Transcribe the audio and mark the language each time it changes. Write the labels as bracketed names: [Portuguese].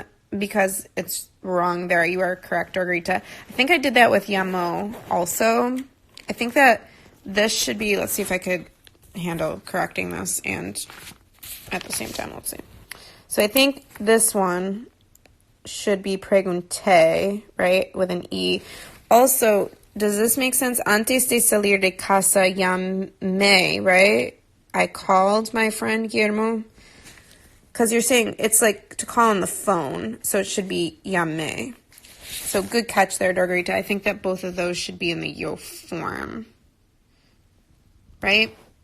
[English] Because it's wrong there. You are correct, Dorgarita. I think I did that with llamó also. I think that this should be, let's see if I could handle correcting this and at the same time, let's see. So I think this one should be pregunté, right, with an E. Also, does this make sense? [Spanish] Antes de salir de casa llamé, [English] right? I called my friend Guillermo. Because you're saying it's like to call on the phone, so it should be llamé. So good catch there, Dorgarita. I think that both of those should be in the yo form, right?